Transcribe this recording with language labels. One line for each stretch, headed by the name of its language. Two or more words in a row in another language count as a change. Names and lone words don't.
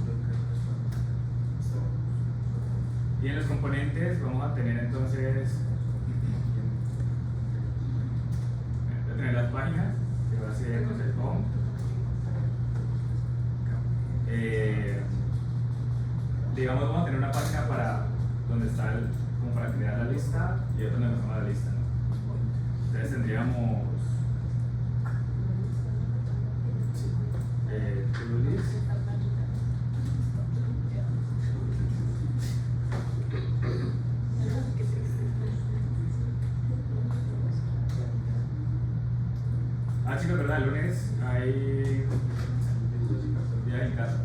Spanish: Y en los componentes vamos a tener entonces, voy a tener las páginas, que va a ser entonces el home. Digamos, vamos a tener una página para donde está como para crear la lista y otra donde nos toma la lista, ¿no? Entonces tendríamos
English: to-do list.
Spanish: Chicos, ¿verdad? El lunes hay día en casa.